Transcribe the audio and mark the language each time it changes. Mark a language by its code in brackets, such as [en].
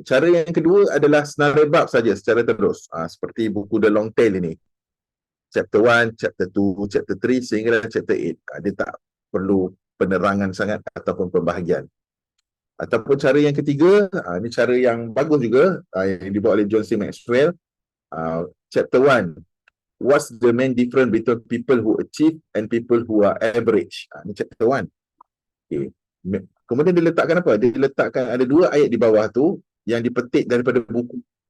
[ms] Cara yang kedua adalah senarai bab saja secara terus. Seperti buku The Long Tail ini. Chapter 1, Chapter 2, Chapter 3 sehingga Chapter 8. Dia tak perlu penerangan sangat ataupun pembahagian. Ataupun cara yang ketiga, ini cara yang bagus juga, yang dibuat oleh John C. Maxwell. [en] Chapter 1, what's the main difference between people who achieve and people who are average? [ms] Ini chapter 1. Okay. Kemudian dia letakkan apa? Dia letakkan ada 2 ayat di bawah tu yang dipetik daripada buku.